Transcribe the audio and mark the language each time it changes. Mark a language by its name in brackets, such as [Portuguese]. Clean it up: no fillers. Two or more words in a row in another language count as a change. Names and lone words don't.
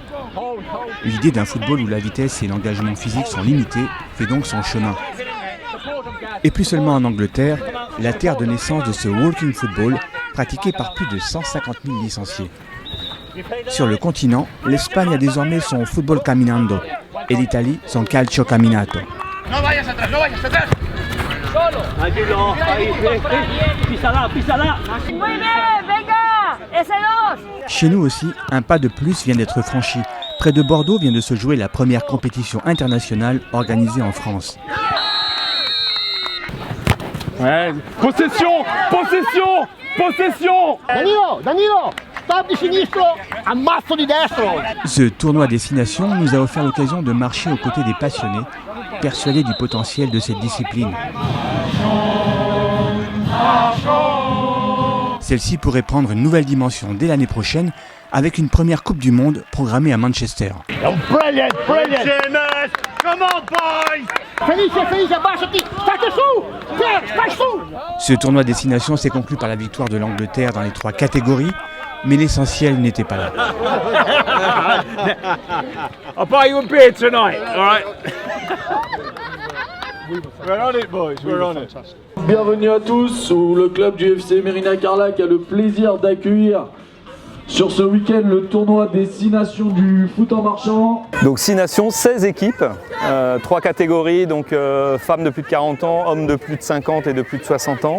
[French] L'idée d'un football où la vitesse et l'engagement physique sont limités fait donc son chemin. Et plus seulement en Angleterre, la terre de naissance de ce [English] walking football [French] pratiqué par plus de 150 000 licenciés. Sur le continent, l'Espagne a désormais son [Spanish] football caminando [French] et l'Italie son [Italian] calcio camminato. [French] Chez nous aussi, un pas de plus vient d'être franchi. Près de Bordeaux vient de se jouer la première compétition internationale organisée en France. Ouais. [English] Possession, possession, possession. [Italian] Danilo, stop di sinistro, ammazzo di destro. [French] Ce tournoi Destination nous a offert l'occasion de marcher aux côtés des passionnés, persuadés du potentiel de cette discipline. Celle-ci pourrait prendre une nouvelle dimension dès l'année prochaine avec une première Coupe du Monde programmée à Manchester. [English] Brilliant, brilliant. Come on, boys. [Italian] Felice, abbassati, state su. [French] Ce tournoi Destination s'est conclu par la victoire de l'Angleterre dans les 3 catégories, mais l'essentiel n'était pas là. [English] I'll buy you a beer tonight, all right? We're on it, boys, we're on it. [French] Bienvenue à tous, où le club du FC Mérina-Carlac a le plaisir d'accueillir sur ce week-end le tournoi des 6 nations du foot en marchand. Donc 6 nations, 16 équipes, 3 catégories, donc femmes de plus de 40 ans, hommes de plus de 50 et de plus de 60 ans.